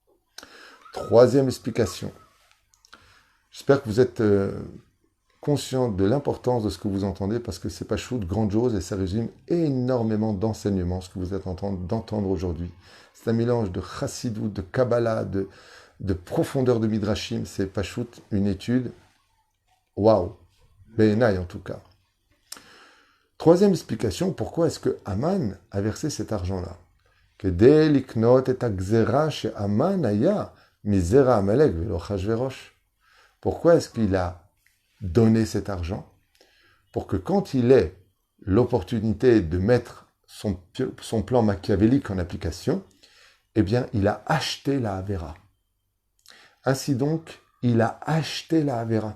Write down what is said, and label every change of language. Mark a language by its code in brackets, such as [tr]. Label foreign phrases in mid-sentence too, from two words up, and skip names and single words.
[fr] Troisième explication. J'espère que vous êtes conscient de l'importance de ce que vous entendez, parce que c'est pas shoot, grandiose, et ça résume énormément d'enseignements, ce que vous êtes en train d'entendre aujourd'hui. C'est un mélange de chassidut, de kabbalah, de profondeur de midrashim, c'est pas shoot, une étude, waouh, Be'enai en tout cas. Troisième explication, pourquoi est-ce que Aman a versé cet argent-là? [he] כדי לקנות את הגזירה שהמן היה מזרע עמלק ולא אחשוורוש. [fr] Pourquoi est-ce qu'il a donné cet argent? Pour que quand il ait l'opportunité de mettre son plan machiavélique en application, eh bien, il a acheté la Avera. Ainsi donc, il a acheté la Avera.